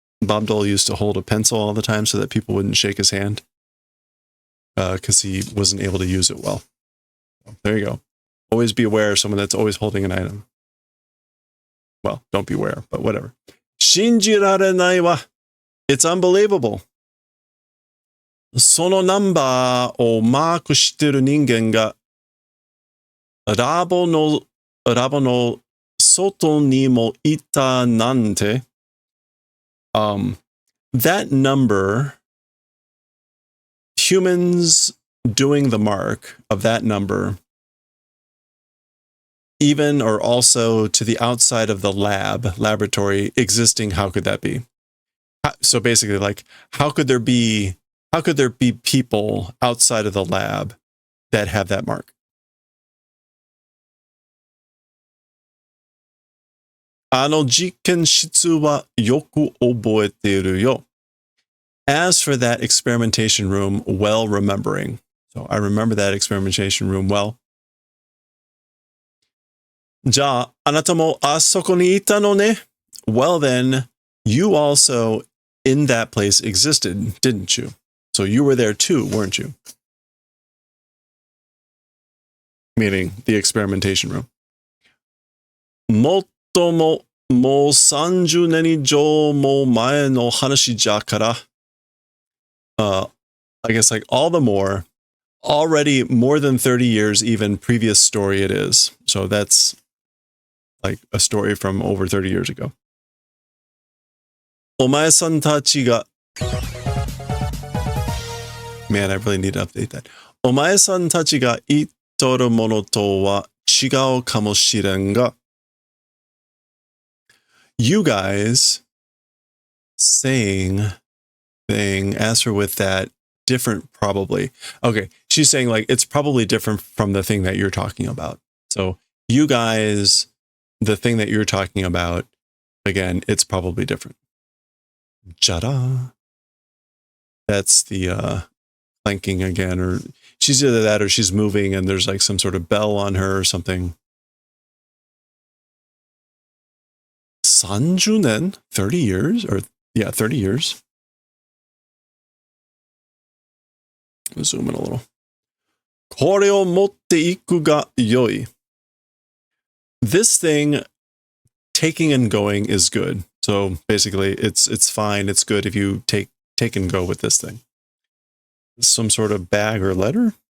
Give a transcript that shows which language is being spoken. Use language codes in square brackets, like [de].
[en] Bob Dole used to hold a pencil all the time so that people wouldn't shake his hand because he wasn't able to use it well. There you go. Always be aware of someone that's always holding an item. Well, don't beware, but whatever. [ja] Shinjirarenai wa. [en] It's unbelievable. [ja] そのナンバーをマークしてる人間がラボの外にもいたなんて. [en] That number, humans doing the mark of that number, even or also to the outside of the laboratory existing, how could that be? So basically, like, how could there be people outside of the lab that have that mark? [ja] Jikenshitsu wa yoku oboeteru yo. [en] As for that experimentation room, well remembering. So I remember that experimentation room well. [ja] じゃあ、あなたもあそこにいたのね? [en] Well then, you also in that place existed, didn't you? So you were there too, weren't you? Meaning the experimentation room. [ja] もっとも30年以上も前の話じゃから。 [en] I guess, like, all the more, already more than 30 years even previous story it is. So that's like a story from over 30 years ago. [ja] お前さんたちが [en] Man, I really need to update that. [ja] お前さんたちが言っとるものとは違うかもしれんが [en] you guys saying thing, answer with that, different probably. Okay, she's saying like it's probably different from the thing that you're talking about. So you guys, the thing that you're talking about, again, it's probably different. Jada. That's the clanking again, or she's either that or she's moving and there's like some sort of bell on her or something. 30年, 30 years, or yeah, 30 years. Zoom in a little. [ja] これを持っていくが良い. [en] This thing, taking and going is good. So basically, it's fine. It's good if you take and go with this thing. Some sort of bag or letter.